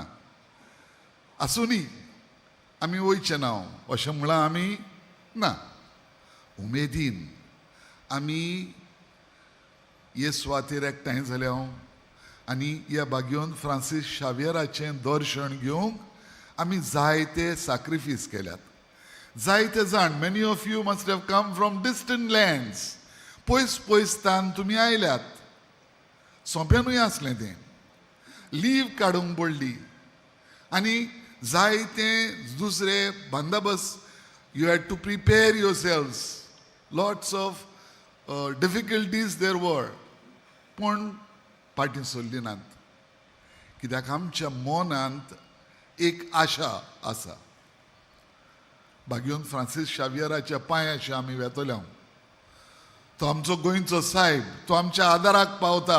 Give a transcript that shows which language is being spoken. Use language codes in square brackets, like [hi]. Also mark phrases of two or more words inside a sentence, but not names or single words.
[kok] आसुनी आमी वयचे ना अशें म्हळां आमी ना. उमेदीन आमी हे सुवातेर एकठांय जाल्या आनी ह्या बागयोन फ्रांसीस शावियराचें दर्शन घेवंक आमी जायते सॅक्रिफीस केल्यात. जायते जाण, [en] Many of you must have come from distant lands. [kok] पयस पयसतान तुमी आयल्यात. सोंप्यानूय आसलें तें. लीव काडूंक पडली आनी जायते दुसरे बंदोबस्त [en] you had to prepare your selves. Lots of difficulties there were. [kok] पूण फाटीं सरली नात. कित्याक आमच्या मनांत एक आशा आसा. बागयोन फ्रांसीस शावियराच्या पांयाशी आमी वेतल्या. तो आमचो गोंयचो साहेब. तो आमच्या आदाराक पावता.